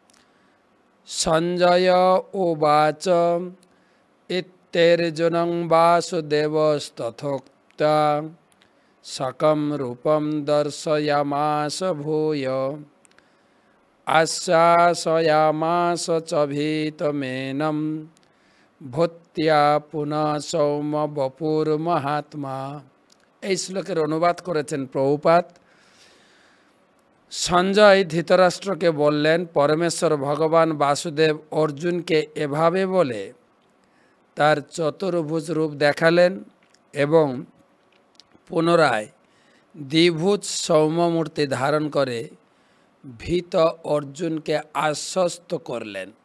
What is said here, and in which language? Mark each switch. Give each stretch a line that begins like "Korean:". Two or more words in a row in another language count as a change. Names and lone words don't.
Sanskrit: संजय उवाच इत्यर्जुनं वासुदेवस्तथोक्त्वा सकं रूपं दर्शयामास भूय आश्वासयामास च भीतमेनं भूत्या पुनः सौम बपुर्महात्मा।
Bangla: এই শ্লোকের অনুবাদ করেছেন প্রভুপাদ। সঞ্জয় ধৃতরাষ্ট্রকে বললেন, পরমেশ্বর ভগবান বাসুদেব অর্জুনকে এভাবে বলে তার চতুর্ভুজ রূপ দেখালেন এবং পুনরায় দ্বিভুজ সৌম্যমূর্তি ধারণ করে ভীত অর্জুনকে আশ্বস্ত করলেন।